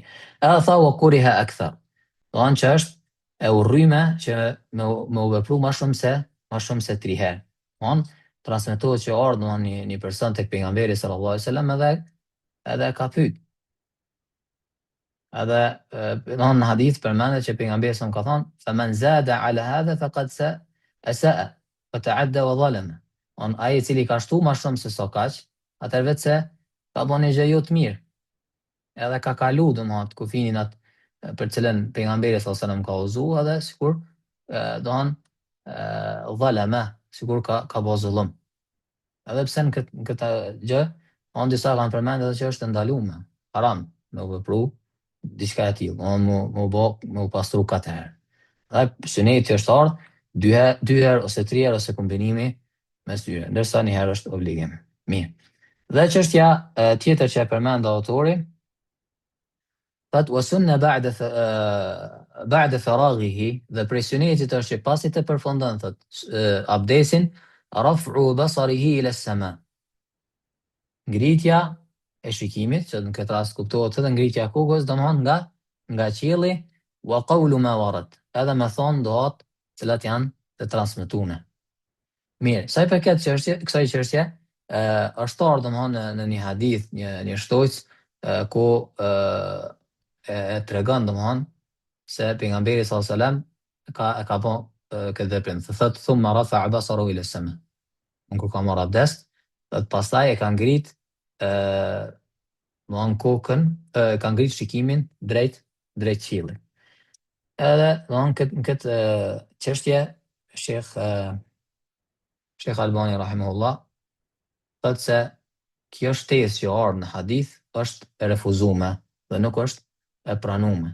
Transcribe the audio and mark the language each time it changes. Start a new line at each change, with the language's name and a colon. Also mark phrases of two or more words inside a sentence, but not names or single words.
Albanian: Edhe tha
Arabic: وكره أكثر.
Albanian: Domthon që është e urryme që me u vepru më shumë se 3 herë. Domthon transmetohet që ardhi domthon një person tek pejgamberi
Arabic: صلى الله عليه وسلم
Albanian: edhe ka pyet. Edhe domthon në hadith përmendet që pejgamberi sa ka thonë,
Arabic: "فمن زاد على هذا فقد أساء وتعدى وظلم."
Albanian: Ai i cili ka shtu më shumë se sa kaq, atëherë vetë se ka bën një gjë jo të mirë. Edhe ka kalu domthon kufinin atë për cilën pejgamberi
Arabic: صلى الله عليه وسلم
Albanian: ka uzu, edhe sikur domthon zalama, sikur ka bë zullum. Edhe pse në këtë gjë, disa kanë përmendur edhe që është ndaluar, haram me u vepru diçka e tillë, me u pastru 4 herë. Dhe suneti është ardhur 2 herë ose 3 herë ose kombinimi mes dyre, ndërsa 1 herë është obligim. Mirë. Dhe çështja tjetër që e përmend autori, thotë
Arabic: والسنة بعد فراغه,
Albanian: dhe prej sunetit është që pasi të përfundon thotë abdesin,
Arabic: رفع بصره إلى السماء.
Albanian: Ngritja e shikimit, që në këtë rast kuptohet edhe ngritja e kokës, domthon nga qielli,
Arabic: وقول ما ورد,
Albanian: edhe me thon dohat të cilat janë të transmetuara. Mirë, sa i përket kësaj çështje, është ardhur domthon në një hadith, një shtojc ku e tregon domthon se pejgamberi
Arabic: صلى الله عليه وسلم
Albanian: ka bën këtë veprim. Thotë
Arabic: ثم رفع بصره إلى السماء.
Albanian: Kur ka marrë abdes, dhe pastaj e ka ngrit domthon kokën, ka ngrit shikimin drejt qiellit. Edhe domthon këtë çështje
Arabic: شيخ الألباني رحمه الله
Albanian: thotë se kjo shtesë që ardhur në hadith është e refuzuar dhe nuk është e pranuar.